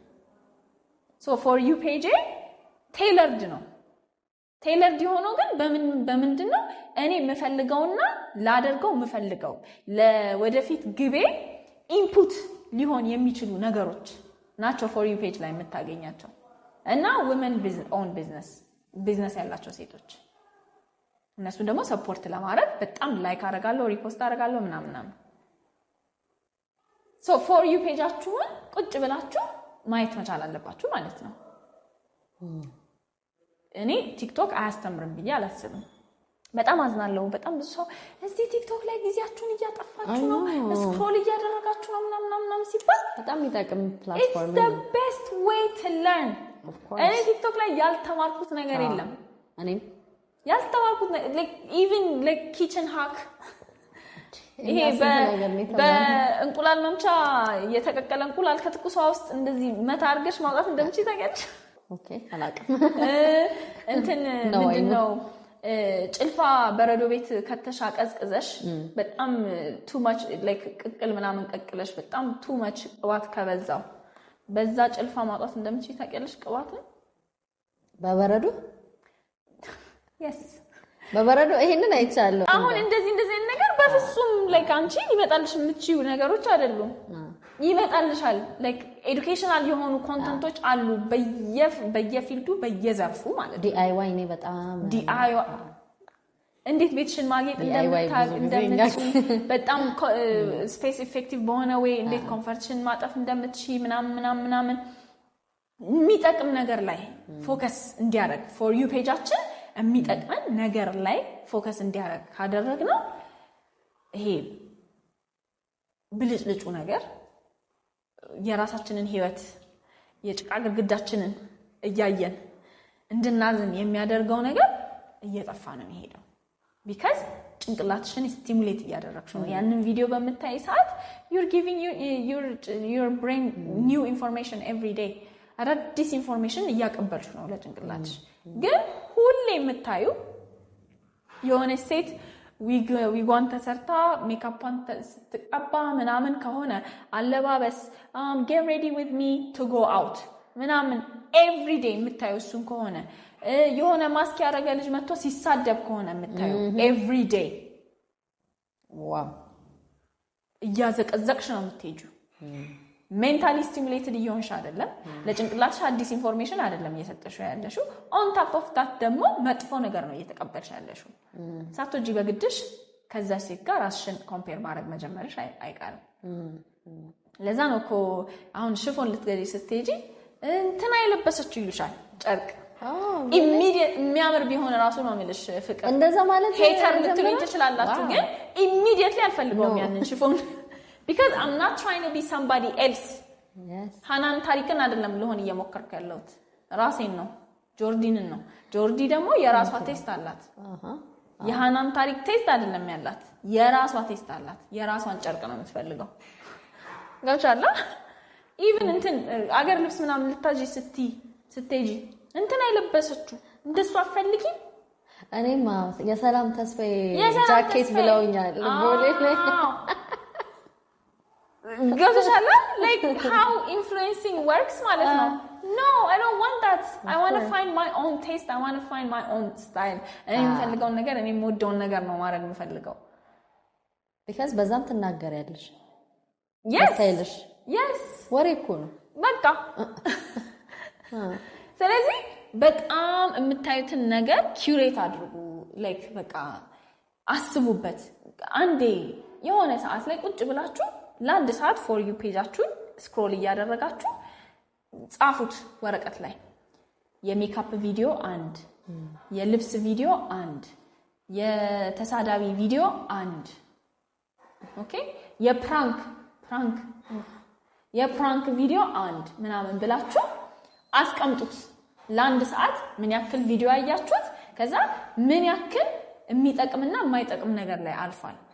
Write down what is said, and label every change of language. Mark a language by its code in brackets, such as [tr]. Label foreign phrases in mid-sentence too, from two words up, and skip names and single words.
[en] so For You page tailored [am] ነው። ቴይለርድ የሆነው ግን በምንድነው እኔ የምፈልገውና ላደርገው የምፈልገው ለወደፊት ግቤ ኢንፑት ሊሆን የሚችሉ ነገሮች ናቸው [en] For You page [am] ላይ የምታገኛቸው። እና [en] women own [am] ቢዝነስ ያላቸው ሴቶች እነሱ ደግሞ ሰፖርት ለማድረግ በጣም ላይክ አደርጋለሁ፣ ሪፖስት አደርጋለሁ ምናምን። [en] so for you [am] ፔጃችሁን ቁጭ ብላችሁ ማየት መቻል አለባችሁ ማለት ነው። እኔ ቲክቶክ አያስተምርም ብዬ አላስብም። በጣም አዝናለሁ። በጣም ብዙ ሰው እዚህ ቲክቶክ ላይ ጊዜያችሁን እያጠፋችሁ ነው፣ ስክሮል እያደረጋችሁ ነው ምናምን ሲባል በጣም የሚጠቅም ፕላትፎርም ነው። [en] It's the best way to learn። [am] እኔ ቲክቶክ ላይ ያልተማርኩት ነገር የለም። እኔም ያልተማርኩት [en] like even like kitchen hack [am] ይሄ በእንቁላል መምቻ የተቀቀለ እንቁላል ከትኩሷ ውስጥ እንደዚህ መታ አድርገሽ ማውጣት እንደምችል ታውቂያለሽ? ኦኬ አላውቅም። እንትን ምንድነው ጭልፋ በረዶ ቤት ከተሻ ቀዝቅዘሽ በጣም [en] too much like [am] ቅቅል ምናምን ቀቅለሽ በጣም [en] too much [am] ቅባት ከበዛው በዛ ጭልፋ ማውጣት እንደምትችይ ታውቂያለሽ ቅባቱን በበረዶ [en] yes [am] በበረዶ ይሄንን አይቻለሁ አሁን እንደዚህ ነገር በፍጹም ላይክ አንቺ ይመጣልሽ የምትችይው ነገሮች አይደሉም ይመጣልሻል [en] like educational [am] የሆኑ ኮንተንቶች አሉ በየፊልዱ በየዘርፉ ማለት DIY ነው በጣም DIY እንዴት ቤትሽን ማግኘት እንደምትችይ በጣም [en] space effective [am] በሆነ ወይ እንዴት ኮምፎርትሽን ማጠፍ እንደምትችይ ምናምን የሚጠቅም ነገር ላይ ፎከስ እንዲያደርግ [en] for you [am] ፔጃችን የሚጠቅመን ነገር ላይ ፎከስ እንዲያደርግ ካደረግነው ይሄ ብልጭልጩ ነገር የራሳችንን ህይወት የጭቃ ግድግዳችንን እያየን እንድናዝን የሚያደርገው ነገር እየጠፋ ነው የሚሄደው because ጭንቅላትሽን ስቲሙሌት እያደረግሽ ነው ያንን ቪዲዮ በመታይ ሰዓት [en] you're giving your brain new information every day [am] አዳዲስ ኢንፎርሜሽን እያቀበልሽ ነው ለጭንቅላትሽ ግን ሁሌ የምታዩ የሆነ ሴት ዊጓን ተሰርታ ሜካፕን ስትቀባ ምናምን ከሆነ አለባበስ [en] get ready with me to go out [am] ምናምን [en] every day [am] የምታዩ እሱን ከሆነ የሆነ ማስክ ያደረገ ልጅ መጥቶ ሲሳደብ ከሆነ የምታዩ [en] every day ዋው [am] እያዘቀዘቅሽ ነው የምትሄጂው [en] mentally stimulated [am] እየሆንሽ አይደለም ለጭንቅላትሽ አዲስ ኢንፎርሜሽን አይደለም እየሰጠሽው ያለሽው [en] on top of that [am] ደግሞ መጥፎ ነገር ነው እየተቀበልሽ ያለሽው ሳትወጂ በግድሽ ከዛ ሴት ጋር ራስሽን ኮምፔር ማድረግ መጀመርሽ አይቀርም ለዛ ነው እኮ አሁን ሽፎን ልትገዢ ስትሄጂ እንትና የለበሰችው ይሉሻል ጨርቅ ኢሚዲየት የሚያምር ቢሆን ራሱ ነው የሚልሽ ፍቅር እንደዛ ማለት ሄተር ልትሉኝ ትችላላችሁ ግን ኢሚዲየትሊ አልፈልገውም ያንን ሽፎን [en] because I'm not trying to be somebody else yes [am] ሃናን ታሪክን አይደለም ለሆነ እየሞከርኩ ያለሁት ራሴን ነው ጆርዲንን ነው ጆርዲ ደግሞ የራሷ ቴስት አላት የሃናን ታሪክ ቴስት አይደለም ያላት የራሷ ቴስት አላት የራሷን ጨርቅ ነው የምትፈልገው ጋቻላ even እንትን አገር ልብስ ምናምን ልታጂ ስትጂ እንትን አይለበሰችው እንደሷ አፈልጊ እኔማ የሰላም ተስፋዬ ጃኬት ብለውኛል ቦሌ ላይ [en] ጋቻላ like how influencing works [am] ማለት ነው [en] no I don't want that I want to find my own taste I want to find my own style [am] እኔ የምፈልገው ነገር እኔ የምወደው ነገር ነው ማድረግ የምፈልገው because በዛም ትናገሪያለሽ [en] yes yes [am] ወሬ እኮ ነው በቃ ስለዚህ በጣም የምታዩትን ነገር ኪዩሬት አድርጉ like በቃ አስቡበት አንዴ የሆነ ሰዓት ላይ ቁጭ ብላችሁ ለአንድ ሰዓት [en] for you [am] ፔጃችሁን ስክሮል እያደረጋችሁ ጻፉት ወረቀት ላይ የሜካፕ ቪዲዮ አንድ የልብስ ቪዲዮ አንድ የተሳዳቢ ቪዲዮ አንድ ኦኬ የፕራንክ ቪዲዮ አንድ ምናምን ብላችሁ አስቀምጡት ለአንድ ሰዓት ምን ያክል ቪዲዮ አያችሁት ከዛ ምን ያክል የሚጠቅምና የማይጠቅም ነገር ላይ አልፏል